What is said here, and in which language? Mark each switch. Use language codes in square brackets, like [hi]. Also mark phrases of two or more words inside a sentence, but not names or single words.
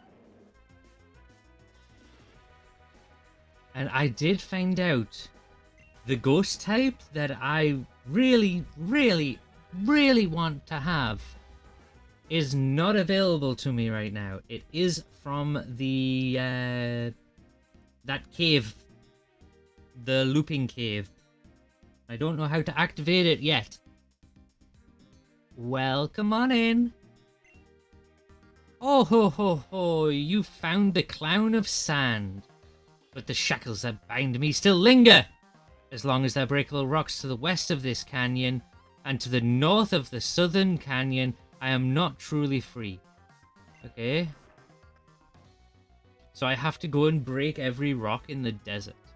[en] And I did find out the ghost type that I really, really, really want to have is not available to me right now. It is from the that cave, the looping cave. I don't know how to activate it yet. Welcome on in. Oh ho ho ho, you found the clown of sand. But the shackles that bind me still linger. As long as there are breakable rocks to the west of this canyon and to the north of the southern canyon, I am not truly free. Okay. So I have to go and break every rock in the desert.